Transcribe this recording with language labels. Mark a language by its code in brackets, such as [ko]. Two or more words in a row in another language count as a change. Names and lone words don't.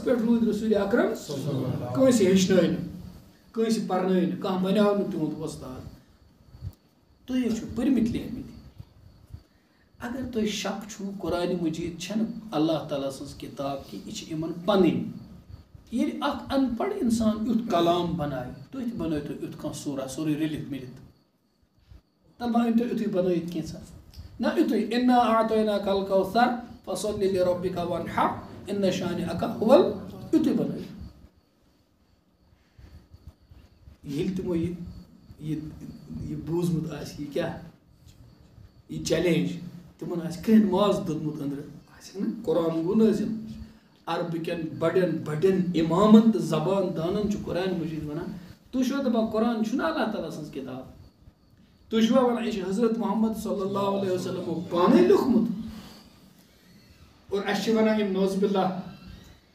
[ks] پٮ۪ٹھ روٗدۍ رسول اکرم کٲنٛسہِ ہیٚچھنٲے نہٕ کٲنٛسہِ پرنٲے نہٕ کانٛہہ بنیو نہٕ تِہُنٛد وۄستاد تُہۍ حظ چھِو پٔرمٕتۍ لیکھمٕتۍ اگر تۄہہِ شک چھُو قرآنِ مجیٖد چھنہٕ اللہ تعالیٰ سٕنٛز کِتاب کہِ یہِ چھِ یِمن پنٕنۍ ییٚلہِ اکھ ان پڑھ انسان یُتھ کلام بنایہِ تُہۍ تہِ بنٲیتو یُتھ کانٛہہ سورہ سورُے رٔلِتھ مِلِتھ تہٕ ما أنۍتو یُتھُے بنٲیِتھ کینٛژھا نہ یُتھُے [ar] اِنا اعطیناکَ الکوثر فصل لربک وانحر ان شانئک هو [ks] یُتھُے بنٲیِتھ ییٚلہِ تِمو یہِ بوٗزمُت آسہِ یہِ کیٛاہ یہِ چیلینج تِمن آسہِ کرٛہنہِ ماز دوٚدمُت أنٛدرٕ آسٮ۪کھ نہ قرآن گوٚو نٲزِل عربکٮ۪ن بڑٮ۪ن بڑٮ۪ن امامن تہٕ زبان دانن چھُ قرآن مجیٖد ونان تُہۍ چھِوا دپان قرآن چھُنہ اللہ تعالیٰ سٕنٛز کِتاب تُہۍ چھِوا ونان یہِ چھُ حضرت محمد [ar] صلی اللہ علیہ وسلمو [ks] پانے لیوٚکھمُت اور اَسہِ چھِ ونان یِم [ar] نوز باللہ